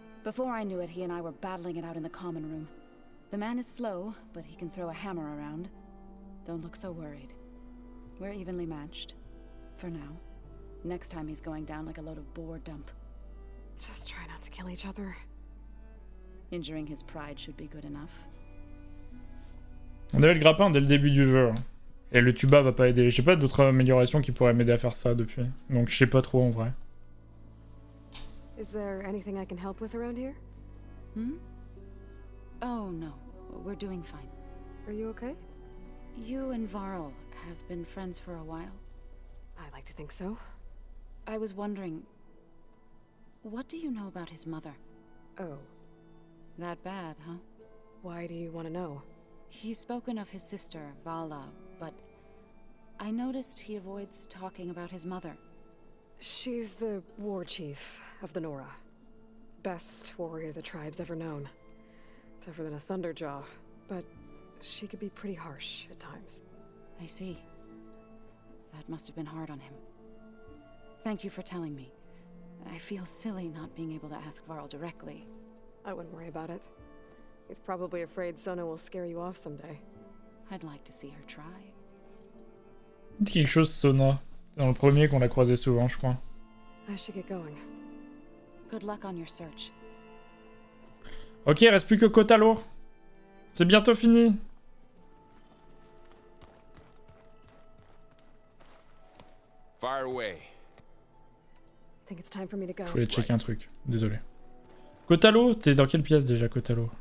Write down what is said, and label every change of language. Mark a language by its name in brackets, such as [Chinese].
[English] Before I knew it, he and I were battling it out in the common room. The man is slow, but he can throw a hammer around. Don't look so worried. We're evenly matched. For now. Next time he's going down like a load of boar dump. Just try not to kill each other. Injuring his pride should be good enough. [French] On avait le grappin dès le début du jeu. Et le tuba va pas aider. J'ai pas d'autres améliorations qui pourraient m'aider à faire ça depuis. Donc je sais pas trop en vrai. [English] Is there anything I can help with around here? Oh no, we're doing fine. Are you okay? You and Varl have been friends for a while. I like to think so. I was wondering, what do you know about his mother? Oh. That bad, huh? Why do you want to know? He's spoken of his sister, Vala, but I noticed he avoids talking about his mother. She's the war chief of the Nora. Best warrior the tribe's ever known. Tougher than a Thunderjaw, but she could be pretty harsh at times. I see. That must have been hard on him. Thank you for telling me. I feel silly not being able to ask Varl directly. I wouldn't worry about it. He's probably afraid Sona will scare you off someday. I'd like to see her try. [French] Dit quelque chose Sona. Dans le premier qu'on a croisé souvent, je crois. [English] I should get going. Good luck on your search. [French] Ok, reste plus que Kotalo. C'est bientôt fini. [English] Fire away. Think it's time for me to go. [French] Je voulais checker un truc. Désolé. Kotalo, t'es dans quelle pièce déjà, Kotalo?